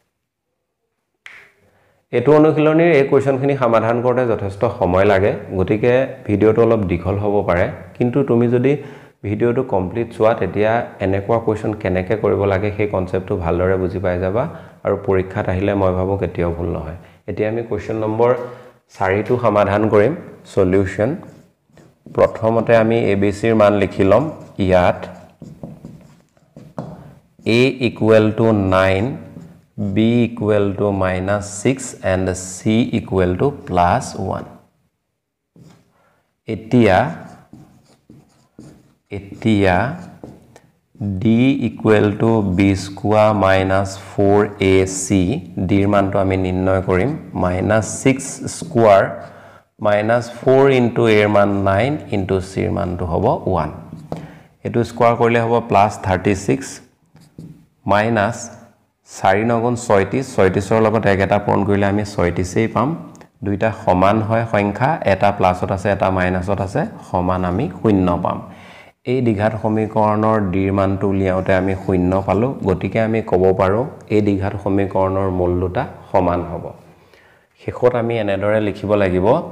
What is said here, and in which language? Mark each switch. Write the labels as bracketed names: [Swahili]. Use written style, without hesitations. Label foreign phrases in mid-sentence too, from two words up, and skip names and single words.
[Assamese] এটো অনুশীলনীৰ এই কোৱেশ্চনখিনি সমাধান কৰোতে যথেষ্ট সময় লাগে গতিকে ভিডিওটো অলপ দীঘল হ'ব পাৰে কিন্তু তুমি যদি ভিডিওটো কমপ্লিট চোৱা তেতিয়া এনেকুৱা কোৱেশ্চন কেনেকৈ কৰিব লাগে সেই কনসেপ্টটো ভালদৰে বুজি পাই যাবা আৰু পৰীক্ষাত আহিলে মই ভাবো কেতিয়াও ভুল নহয় এতিয়া আমি [English] question number 4 [Assamese] টো সমাধান কৰিম সলিউশন প্ৰথমতে আমি abc ৰ মান লিখি লম ইয়াত [English] a equal to 9 b equal to -6 and c equal to +1 এতিয়া d equal to b square minus 4ac d [Assamese] ৰ মানটো আমি নিৰ্ণয় কৰিম [English] -6 square minus 4 into a [Assamese] ৰ মান [English] 9 into c [Assamese] ৰ মানটো হ'ব 1 এটো স্কয়াৰ কৰিলে হ'ব [English] +36 minus 4 [Assamese] 9 36 ৰ লগত একেটা পূৰণ কৰিলে আমি 36 পাম দুইটা সমান হয় সংখ্যা এটা প্লাসত আছে এটা মাইনাসত আছে সমান আমি শূন্য পাম এই দ্বিঘাত সমীকৰণৰ d ৰ মানটো উলিয়াওতে আমি শূন্য পালো গতিকে আমি ক'ব পাৰো এই দ্বিঘাত সমীকৰণৰ মূল দুটা সমান হ'ব শেষত আমি এনেদৰে লিখিব লাগিব